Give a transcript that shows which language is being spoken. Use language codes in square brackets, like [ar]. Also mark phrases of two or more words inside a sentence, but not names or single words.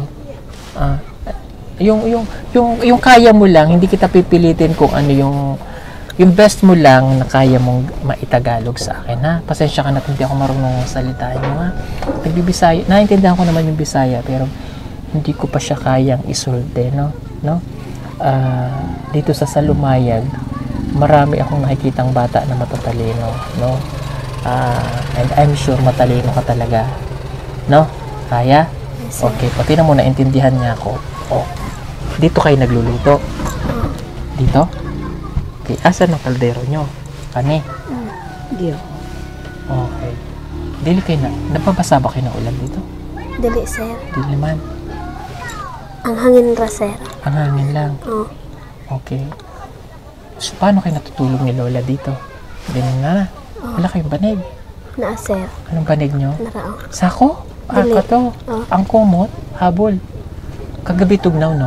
[tl] Ah, yung kaya mo lang, hindi kita pipilitin kung ano yung best mo lang na kaya mong maitagalog sa akin, ha? Pasensya ka na kung hindi ako marunong salitain mo, ha? Nagbibisaya, naiintindihan ko naman yung Bisaya, pero hindi ko pa siya kayang isulde, no? Dito sa Salumayag, marami akong nakikitang bata na matatalino, no? [en] And I'm sure [tl] matalino ka talaga, no? Kaya? [en] Yes, sir. [tl] Okay, pati na mo naintindihan niya ako. Oh, dito kayo nagluluto. Dito? Okay, asan ang kaldero nyo? [ceb] Kani? Di. [tl] Okay. Dili kayo na, nababasa ba kayo ng ulan dito? [ceb] Dili, sir. Dili naman. Ang hangin ra, sir. [tl] Ang hangin lang. Oh. Okay. So, paano kayo natutulog ni Lola dito? Ganyan na. Wala kayong banig. [ceb] Naa, sir. [tl] Anong banig nyo? [ceb] Narao. [tl] Sako? [ceb] Dili. Kato. Oh. [tl] Ang kumot? Habol. Kagabi tugnaw, no?